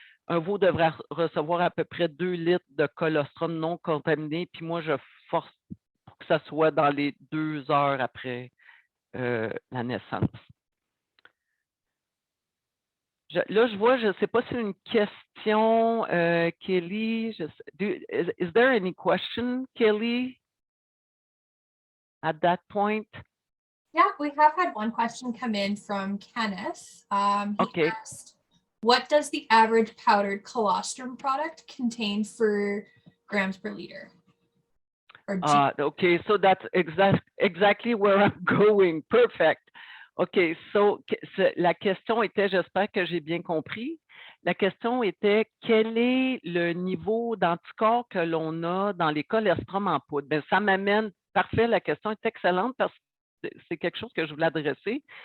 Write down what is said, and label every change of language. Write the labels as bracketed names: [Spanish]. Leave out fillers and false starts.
[French] un veau devrait recevoir à peu près 2 litres de colostrum non contaminé, puis moi, je force pour que ça soit dans les 2 heures après la naissance. Là, je vois, je ne sais pas si c'est une question, Kelly. [English] Is there any question, Kelly, at that point? Yeah, we have had one question come in from Kenneth. He Okay. asked, what does the average powdered colostrum product contain for grams per liter? Or Okay, so that's exactly where I'm going. Perfect. OK, so [French] la question était, j'espère que j'ai bien compris. La question était, quel est le niveau d'anticorps que l'on a dans les colostrum en poudre? Bien, ça m'amène, parfait, la question est excellente parce que c'est quelque chose que je voulais adresser.